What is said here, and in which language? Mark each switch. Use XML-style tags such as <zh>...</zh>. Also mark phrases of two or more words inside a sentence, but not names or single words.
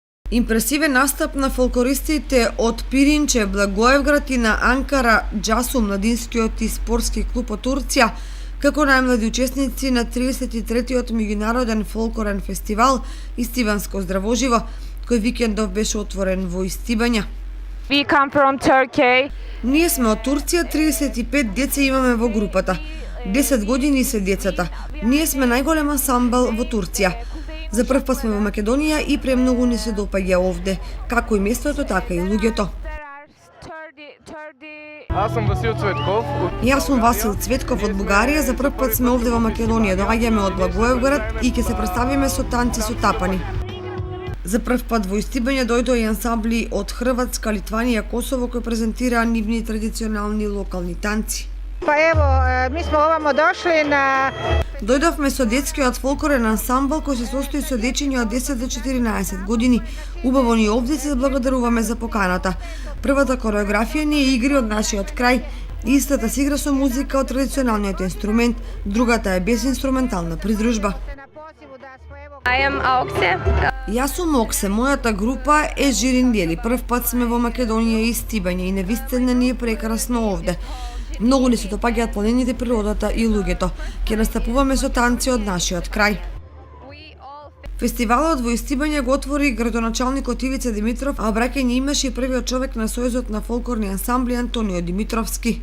<mk>Импресивен настап на фолклористите од Пиринче, Благоевград и на Анкара Джасу, младинскиот и спортски клуб од Турција, како најмлади учесници на 33-тиот меѓународен фолклорен фестивал Истиванско здравоживо, кој викендов беше отворен во Истибања.</mk> <en>We come from Turkey.</en> <mk>Ние сме од Турција, 35 деца имаме во групата. 10 години се децата. Ние сме најголем ансамбл во Турција. За прв пат сме во Македонија и премногу ни се допаѓа овде, како и местото, така и луѓето.</mk> <bg>Аз сум Васил Цветков.</bg> <mk>Јас сум Васил Цветков од Бугарија, за прв пат сме овде во Македонија, доаѓаме од Благоевград и ќе се представиме со танци со тапани. За прв пат во Истибања дојдоа и ансамбли од Хрватска, Литванија, Косово кои презентираа нивни традиционални локални танци.</mk> <hr>Pa evo, mi smo ovamo došli na...</hr> <mk>Дојдовме со детскиот фолклорен ансамбл кој се состои со дечиња од 10 до 14 години. Убаво ни овде се благодаруваме за поканата. Првата кореографија ни е игри од нашиот крај. Истата се игра со музика од традиционалниот инструмент, другата е без инструментална придружба.</mk> <en>I am Aukse.</en> <mk>Јас сум Оксе, мојата група е Жириндели. Прв пат сме во Македонија и Истибања и навистина ни е прекрасно овде. Многу ни се допаѓаат планините, природата и луѓето. Ќе настапуваме со танци од нашиот крај. Фестивалот во Истибања го отвори градоначалникот Ивица Димитров, а обраќање имаше и првиот човек на Сојузот на фолклорни ансамбли Антонио Димитровски.</mk>